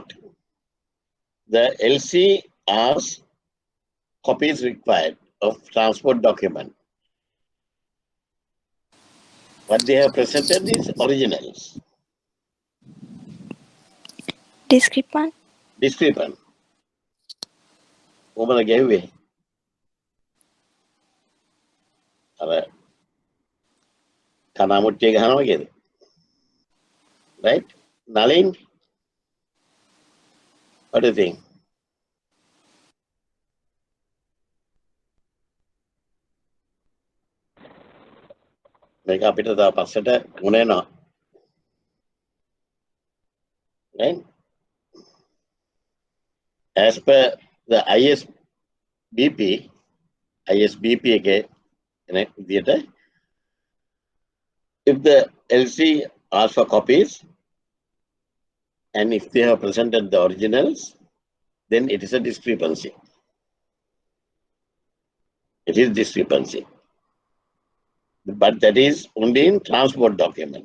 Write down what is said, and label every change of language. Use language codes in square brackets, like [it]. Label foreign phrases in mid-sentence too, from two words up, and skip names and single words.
[en] The LC asks copies required of transport document. What they have presented is originals. Discrepant. Discrepant. Woman gave away. [si] කනාමුට්ටිය ගහනවා වගේද? [en] Right? Nalin? What do you think? [si] මේක අපිට තව පස්සට මුණ එනවා. [en] Right? As per the ISBP [si] එකේ විදියට [en] if the LC asks for copies and if they have presented the originals, then it is a discrepancy. It is discrepancy. But that is only in transport documents.